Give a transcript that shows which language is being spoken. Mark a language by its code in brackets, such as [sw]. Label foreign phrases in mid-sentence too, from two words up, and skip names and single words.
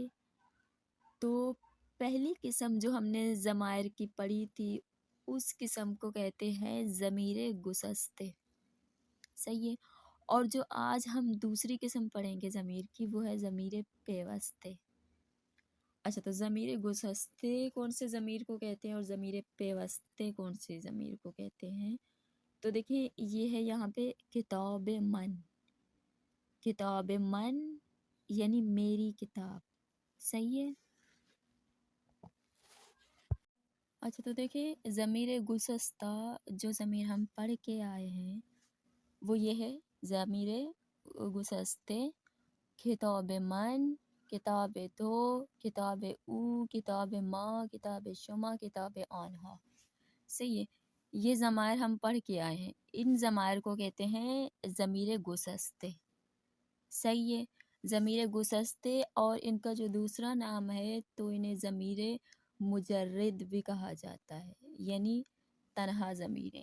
[ur] تو پہلی قسم جو ہم نے ضمائر کی پڑھی تھی، اس قسم کو کہتے ہیں ضمیر گسستے، صحیح ہے۔ اور جو آج ہم دوسری قسم پڑھیں گے ضمیر کی، وہ ہے ضمیر پیوستے۔ اچھا، تو ضمیر گسستے کون سے ضمیر کو کہتے ہیں اور ضمیر پیوستے کون سے ضمیر کو کہتے ہیں؟ تو دیکھیں، یہ ہے یہاں پہ [fa] کتاب من۔ کتاب من [ur] یعنی میری کتاب، صحیح ہے۔ اچھا، تو دیکھیں، ضمیر گسستہ جو ضمیر ہم پڑھ کے آئے ہیں وہ یہ ہے ضمیر گسستے، [fa] کتاب من، کتاب تو، کتاب او، کتاب ما، کتاب شما، کتاب آنہا، [ur] صحیح ہے۔ یہ ضمائر ہم پڑھ کے آئے ہیں، ان ضمائر کو کہتے ہیں ضمیر گسستے، صحیح ہے۔ ضمیر گسستے، اور ان کا جو دوسرا نام ہے تو انہیں ضمیر مجرد بھی کہا جاتا ہے، یعنی تنہا ضمیریں۔